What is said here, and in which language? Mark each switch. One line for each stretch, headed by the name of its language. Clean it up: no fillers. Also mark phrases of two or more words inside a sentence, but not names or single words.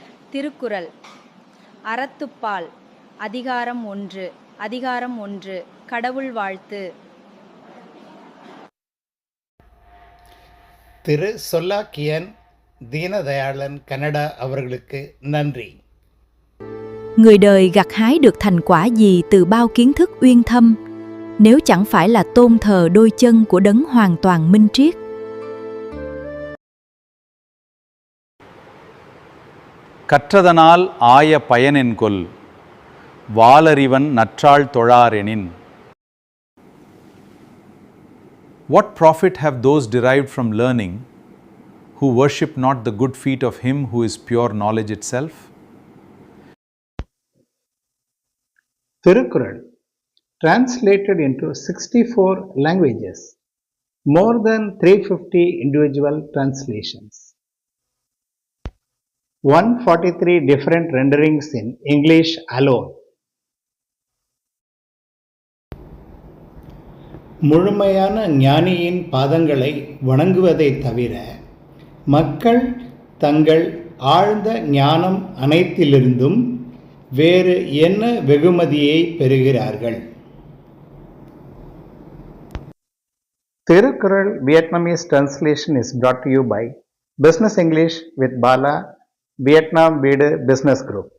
Tamil: திருக்குறள் அறத்துப்பால் அதிகாரம் 1 அதிகாரம் 1 கடவுள் வாழ்த்து. திரு சொல்லாக்கியன் தீனதயாளன் கனடா அவர்களுக்கு நன்றி.
Vietnamese: Người đời gặt hái được thành quả gì từ bao kiến thức uyên thâm, nếu chẳng phải là tôn thờ đôi chân của đấng hoàn toàn minh triết.
Tamil: கற்றதனால் ஆய பயனென்கொல் வாலறிவன் நற்றாள் தொழாரெனின்.
English: What profit have those derived from learning who worship not the good feet of him who is pure knowledge itself? திருக்குறள் translated into 64 languages, more than 350 individual translations, 143 different renderings in English alone.
Tamil: முழுமையான ஞானியின் பாதங்களை வணங்குவதைத் தவிர மக்கள் தங்கள் ஆழ்ந்த ஞானம் அனைத்திலிருந்தும் வேறு என்ன வெகுமதியை பெறுகிறார்கள்?
English: திருக்குறள் Vietnamese translation is brought to you by Business English with Bala, Vietnam Bida Business Group.